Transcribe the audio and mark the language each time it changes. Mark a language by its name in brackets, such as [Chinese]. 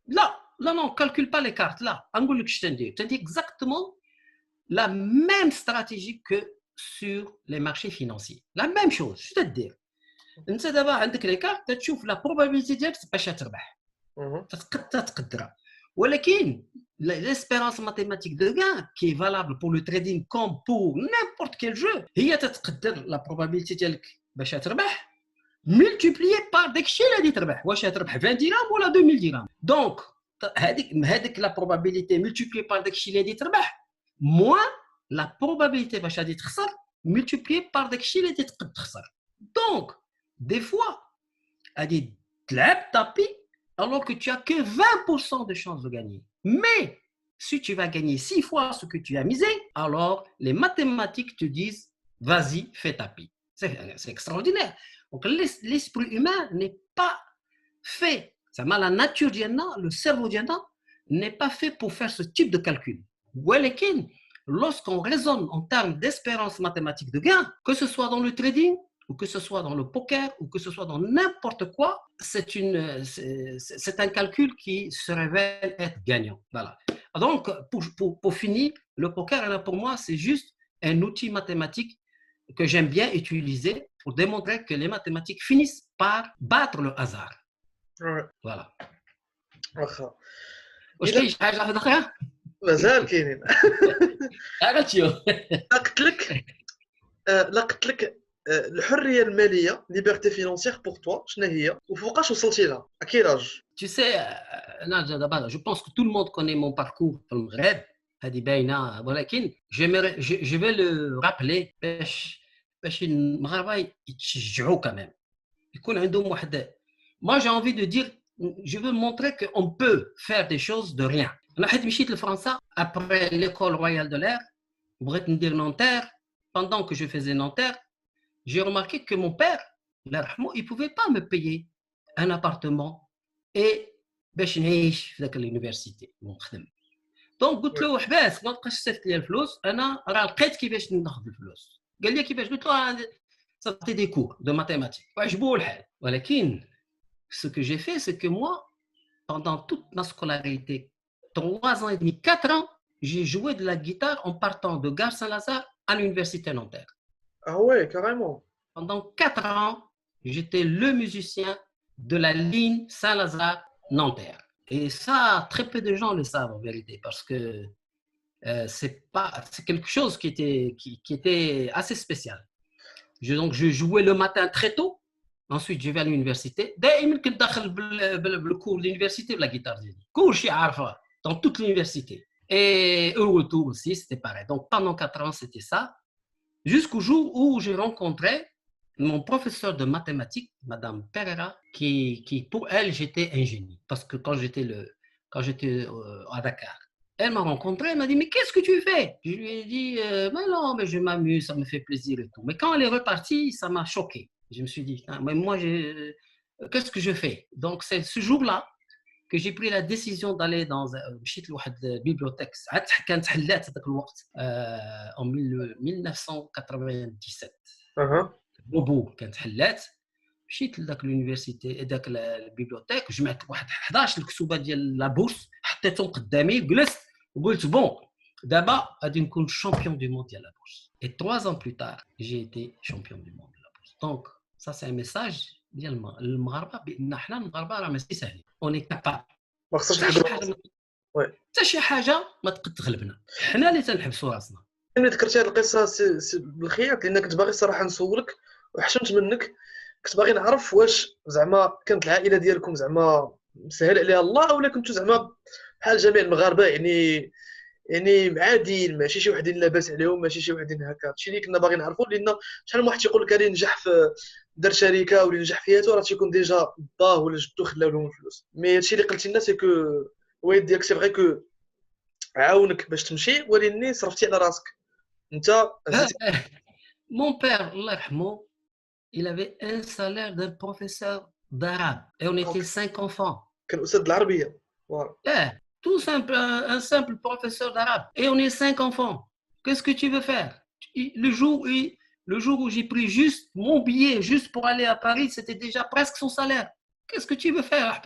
[French] Là, là, non, calcule pas les cartes. Là, tu dis exactement la même stratégie que sur les marchés financiers. La même chose, je te dire. [Arabic] انت دابا عندك لي كارت تشوف لا probabilité ديالك باش تربح تقدرها ولكن [French] l'espérance mathématique de gain qui est valable pour le trading comme pour n'importe quel jeu [Arabic] هي تتقدر [French] la probabilité [Arabic] ديالك باش تربح [French] multiplié par [Arabic] داكشي اللي غادي تربح واش تربح 20 درهم ولا 2000 درهم دونك هذيك [French] la probabilité multipliée par [Arabic] داكشي اللي غادي تربح [French] moins la probabilité [Arabic] باش غادي تخسر [French] multiplié par [Arabic] داكشي اللي غادي تقد تخسر دونك [French] des fois [Arabic] غادي تلعب [French] tapis alors que tu as que 20% de chances de gagner. Mais si tu vas gagner 6 fois ce que tu as misé, alors les mathématiques te disent vas-y, fais tapis. C'est extraordinaire. Donc l'esprit humain n'est pas fait, la nature le cerveau n'est pas fait pour faire ce type de calcul. Lorsqu'on raisonne en termes d'espérance mathématique de gain, que ce soit dans le trading, ou que ce soit dans le poker, ou que ce soit dans n'importe quoi, c'est un calcul qui se révèle être gagnant. Voilà. Donc, pour finir, le poker, pour moi, c'est juste un outil mathématique que j'aime bien utiliser pour démontrer que les mathématiques finissent par battre le hasard. Ouais. Voilà. [Arabic] واخا واش كاين شي حاجه واحده اخرى؟ مازال كاينين. قلت لك الحريه الماليه [French] ليبرتي فينانسيير بور توا [Arabic] شنو هي وفوقاش وصلتي لها [French] اكي لاج؟ Tu sais, je pense que tout le monde connaît mon parcours [Arabic] في المغرب هذه باينه ولكن [French] je vais le rappeler [Arabic] باش المغاربه يتشجعوا كمان يكون عندهم واحد. [French] Moi j'ai envie de dire, je veux montrer qu'on peut faire des choses de rien. [Arabic] انا حيت مشيت لفرنسا [French] après l'école royale de l'air [Arabic] بغيت ندير نونتير. [French] Pendant que je faisais Nanterre, j'ai remarqué que mon père, il ne pouvait pas me payer un appartement et [Arabic] باش نعيش في ذاك اليونيفرسيتي ونخدم. دونك قلت له حباس ما بقاش صيفط لي الفلوس انا راه لقيت كيفاش ناخذ الفلوس. قال لي كيفاش؟ قلت له صافي [French] دي كور دو ماتيماتيك [Arabic] وعجبوه الحال. ولكن [French] ce que j'ai fait c'est que moi pendant toute ma scolarité 3 ans et demi 4 ans j'ai joué de la guitare en partant de Gare Saint-Lazare à l'université Nanterre. Ah ouais, carrément. Pendant 4 ans, j'étais le musicien de la ligne Saint-Lazare-Nanterre. Et ça, très peu de gens le savent en vérité, parce que c'est quelque chose qui était assez spécial. Donc, je jouais le matin très tôt. Ensuite, je vais à l'université. [Arabic] دائما كنت داخل بالكور [French] l'université la guitare [Arabic] ديالي. كل شيء عارفه [French] dans toute l'université. Et au retour aussi, c'était pareil. Donc, pendant 4 ans, c'était ça. Jusqu'au jour où j'ai rencontré mon professeur de mathématiques, Madame Pereira, qui pour elle, j'étais un génie. Parce que quand j'étais à Dakar, elle m'a rencontré, elle m'a dit, mais qu'est-ce que tu fais? Je lui ai dit, mais non, mais je m'amuse, ça me fait plaisir et tout. Mais quand elle est repartie, ça m'a choqué. Je me suis dit, mais moi, qu'est-ce que je fais? Donc, c'est ce jour-là que j'ai pris la décision d'aller dans une bibliothèque [Arabic] كانت حلات هذاك الوقت [French] en 1997 [Arabic] بوبو كانت حلات. مشيت لذاك اليونيفرسيتي ذاك البيبليوتيك جمعت واحد 11 الكتوبه ديال لا بورس حطيتهم قدامي وجلست وقلت بون دابا غادي نكون [French] شامبيون دو موند [Arabic] ديال لا بورس. Et 3 ans plus tard j'ai été champion du monde de la bourse. [French] Donc ça c'est un message [Arabic] ديال المغاربه بان حنا المغاربه راه ماشي ساهلين [French] اوني كابابل. [Arabic] ما خصناش نحضروا حتى شي حاجه ما تقد تغلبنا حنا اللي تنحبسوا راسنا. ملي ذكرتي هذه القصه بالخياط لان كنت باغي الصراحه نسولك وحشمت منك كنت باغي نعرف واش زعما كانت العائله ديالكم زعما مسهل عليها الله ولا كنتو زعما بحال جميع المغاربه يعني عاديين ماشي شي وحدين لاباس عليهم ماشي شي وحدين هكا. هادشي اللي كنا باغي نعرفوا لان شحال من واحد تيقول لك غادي ينجح في دار شركه ولا ينجح فيها راه تيكون ديجا باه ولا جدو خلاو لهم الفلوس. مي هادشي اللي قلتي لنا سي كو الوالد ديالك سي فغي كو عاونك باش تمشي ولكن صرفتي على راسك انت. [French] Mon père, [Arabic] Allah yarhamou, [French] il avait un salaire d'un professeur d'arabe et on était 5 enfants. [Arabic] كان استاذ العربيه. اه [French] tout simple, un simple professeur d'arabe. Et on est 5 enfants. Qu'est-ce que tu veux faire? Le jour où j'ai pris juste mon billet, juste pour aller à Paris, c'était déjà presque son salaire. Qu'est-ce que tu veux faire?